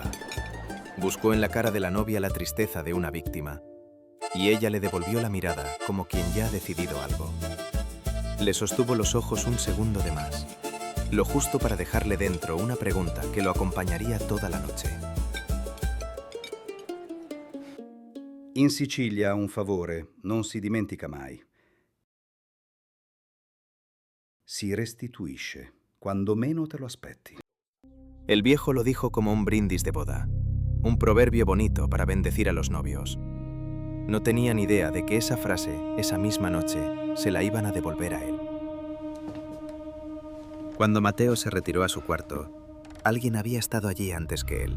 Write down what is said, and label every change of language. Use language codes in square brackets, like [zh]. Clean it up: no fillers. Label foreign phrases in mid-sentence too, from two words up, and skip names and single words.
[es] Buscó en la cara de la novia la tristeza de una víctima, y ella le devolvió la mirada como quien ya ha decidido algo. Le sostuvo los ojos un segundo de más, lo justo para dejarle dentro una pregunta que lo acompañaría toda la noche. [it] In Sicilia un favore non si dimentica mai. Si restituisce quando meno te lo aspetti. [es] El viejo lo dijo como un brindis de boda, un proverbio bonito para bendecir a los novios. No tenían idea de que esa frase, esa misma noche, se la iban a devolver a él. Cuando Mateo se retiró a su cuarto, alguien había estado allí antes que él.